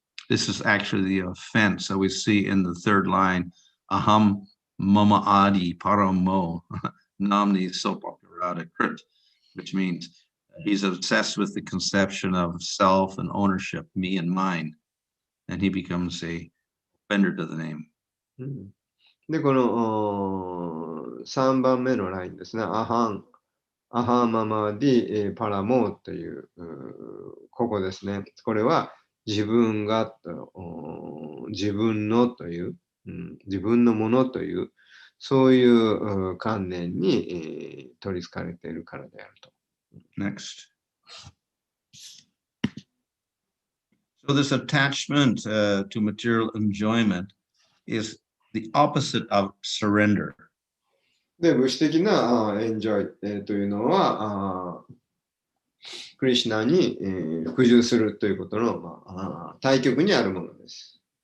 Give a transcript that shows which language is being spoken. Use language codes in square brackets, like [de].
[en] This is actually the offense. So we see in the third line, [sa] aham mama adi paramo namni sopakarata krit, [en] which means he's obsessed with the conception of self and ownership, me and mine, and he becomes a offender to the name. [ja] で、この3番目のラインですね。アハママディパラモというここですね。これは自分がと、自分のという、自分のものという、そういう観念に取り憑かれているからであると。 [en] Next. So this attachment to material enjoyment is the opposite of surrender. [ja] で、物質的なエンジョイというのは、クリシュナに服従するということの、対極にあるものです。